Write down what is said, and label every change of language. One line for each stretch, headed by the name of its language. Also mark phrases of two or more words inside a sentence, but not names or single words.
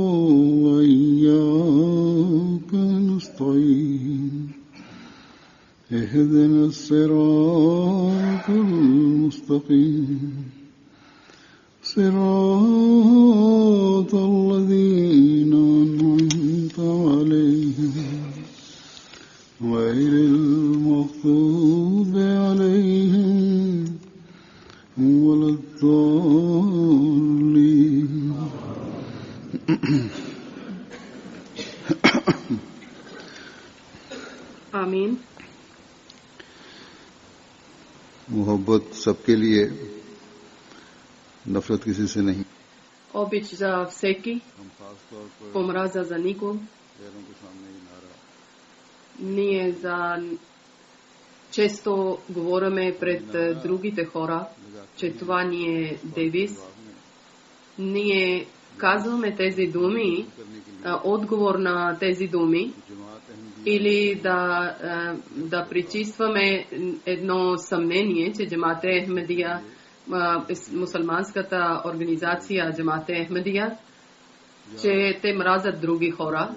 Arabic: وإياك نستعين اهدنا الصراط المستقيم صراط الذين أنعمت عليهم غير المغضوب عليهم ولا الضالين
Urdu: आमीन। محبت سب کے لیے، نفرت کسی سے نہیں.
Bulgarian: Obić za всеки,
Urdu: ہم خاص طور پر
Bulgarian: омраза за никого,
Urdu: غیروں کے سامنے ہی نعرہ
Bulgarian: ние за често говориме пред другите хора, че това ни е девиз. Ние казваме тези думи, отговор на тези думи, или да причистваме едно съмнение, че Джамат-е Ахмадия, мусулманската организация Джамат-е Ахмадия, че те мразят други хора.